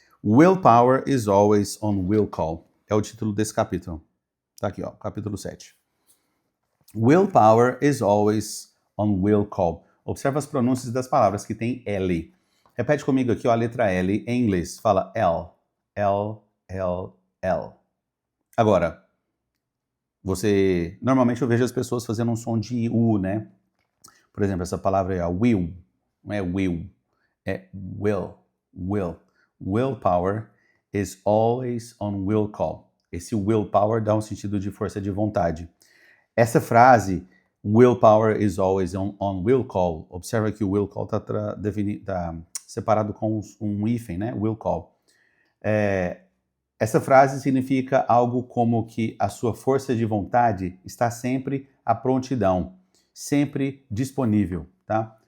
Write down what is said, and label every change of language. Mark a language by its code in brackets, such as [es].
[en] Willpower is always on will call. [pt] É o título desse capítulo. Tá aqui, ó, capítulo 7. [en] Willpower is always on will call. [pt] Observa as pronúncias das palavras que tem L. Repete comigo aqui, ó, a letra L em inglês. Fala L, L, L, L. Agora, normalmente eu vejo as pessoas fazendo um som de U, né? Por exemplo, essa palavra é will, não é will, é will. [en] Willpower is always on will call. [pt] Esse willpower dá um sentido de força de vontade. Essa frase, [en] willpower is always on will call, [pt] observa que o will call está separado com um hífen, né? Will call. Essa frase significa algo como que a sua força de vontade está sempre à prontidão, sempre disponível, tá?